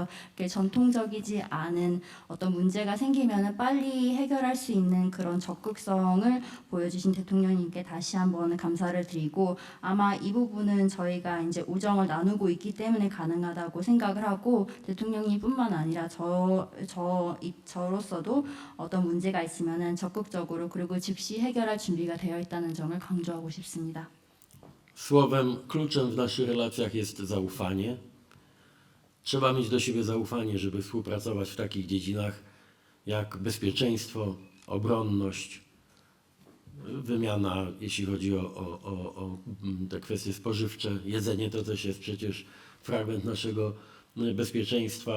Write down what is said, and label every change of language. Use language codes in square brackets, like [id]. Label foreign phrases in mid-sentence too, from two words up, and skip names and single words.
[ko] 이렇게 전통적이지 않은 어떤 문제가 생기면은 빨리 해결할 수 있는 그런 적극성을 보여주신 대통령님께 다시 한번 감사를 드리고 아마 이 부분은 저희가 이제 우정을 나누고 있기 때문에 가능하다고 생각을 하고 대통령님뿐만 아니라 저로서도 어떤 문제가 있으면은 적극적으로 그리고 즉시 해결할 준비가 되어 있다는 점을 강조하고 싶습니다. [pl] Słowem kluczem w naszych relacjach jest zaufanie. Trzeba mieć do siebie zaufanie, żeby współpracować w takich dziedzinach jak bezpieczeństwo, obronność, wymiana, jeśli chodzi o te kwestie spożywcze, jedzenie to też jest przecież fragment naszego bezpieczeństwa.